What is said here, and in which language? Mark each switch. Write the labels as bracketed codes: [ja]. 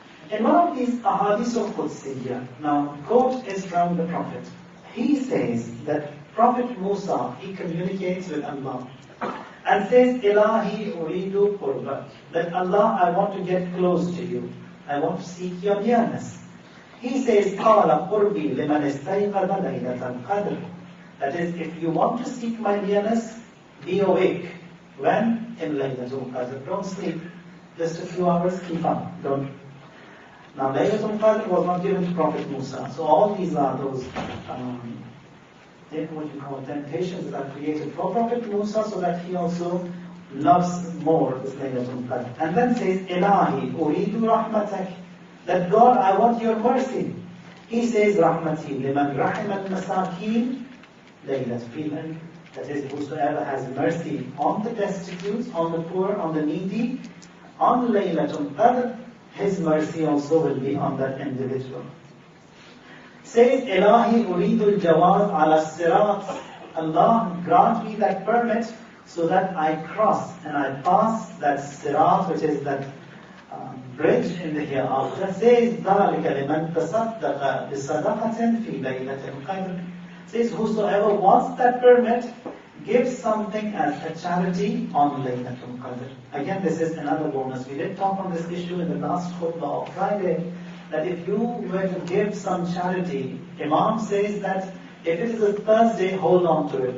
[en] In one of these ahadith of Qudsiyya, now quote is from the Prophet. He says that Prophet Musa, he communicates with Allah and says, [ar] Ilahi uridu qurbak, [en] that Allah, I want to get close to you. I want to seek your nearness. He says, [ar] قَالَ قُرْبِي لِمَنِ اسْتَيْقَظَ لَيْلَةَ الْقَدْرِ. [en] That is, if you want to seek my nearness, be awake. When? In Lailatul Qadr. Don't sleep. Just a few hours, keep on. Don't. Now, Lailatul Qadr was not given to Prophet Musa. So all these are those, what you call temptations that are created for Prophet Musa so that he also loves more this Laylatul Qadr. And then says, [ar] Ilahi, uridu rahmatak. [en] That God, I want your mercy. He says, [ar] Rahmati, liman rahim al-masakeen, Laylatul. [en] That is, whosoever has mercy on the destitute, on the poor, on the needy, on Laylatul Qadr, his mercy also will be on that individual. Says, [ar] Ilahi uridu al-jawaz ala sirat. [en] Allah, grant me that permit so that I cross and I pass that sirat, which is that bridge in the hereafter. Says, [ar] ذَلِكَ لِمَنْ تَصَدَّقَ بِصَدَقَةٍ فِي لَيْلَةِ الْقَدْرِ. [en] Says, whosoever wants that permit, give something as a charity on Laylatul Qadr. Again, this is another bonus. We did talk on this issue in the last khutbah of Friday, that if you were to give some charity, Imam says that if it is a Thursday, hold on to it.